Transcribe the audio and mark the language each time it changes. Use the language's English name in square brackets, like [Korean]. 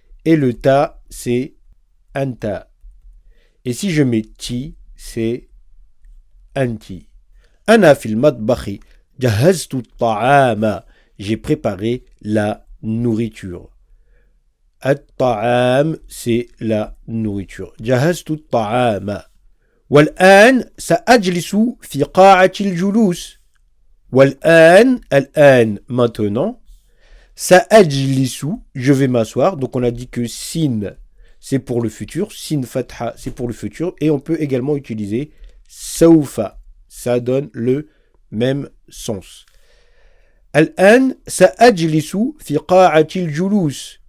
[French] Et le ta c'est anta. Et si je mets ti, c'est anti. [Arabic] Ana fil matbakhi, jahaztu ta'ama. [French] J'ai préparé la nourriture. At-ta'am, c'est la nourriture. [Arabic] Jahaztu ta'ama. والآن سأجلس في قاعة الجلوس. والآن, الآن, maintenant. [French] سأجلس, je vais m'asseoir. Donc on a dit que sin, c'est pour le futur. Sin fatha, c'est pour le futur. Et on peut également utiliser saufa. Ça donne le même sens. [Arabic] Al-an sa'ajlisu fi qa'atil julus.